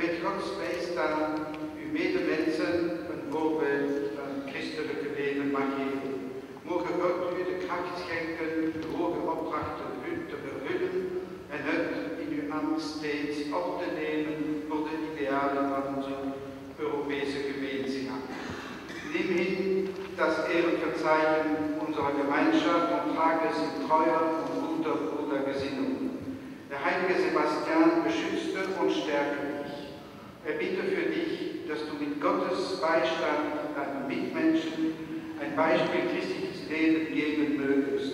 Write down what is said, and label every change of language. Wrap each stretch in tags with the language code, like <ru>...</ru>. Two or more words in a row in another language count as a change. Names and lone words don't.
<nl>Gods bijstaan uw medemensen een voorbeeld van het christelijke leven mag geven. Mogen God u de kracht schenken de hoge opdrachten te vervullen en het in uw ambt steeds op te nemen voor de idealen van onze Europese Gemeenschap.</nl> <de>Nimm hin das Ehrenverzeichen unserer Gemeinschaft und trage es in treuer und guter Brudergesinnung. Der heilige Sebastian beschützte und stärke dich. Er bitte für dich, dass du mit Gottes Beistand deinen Mitmenschen ein Beispiel christliches Leben geben mögest.</de>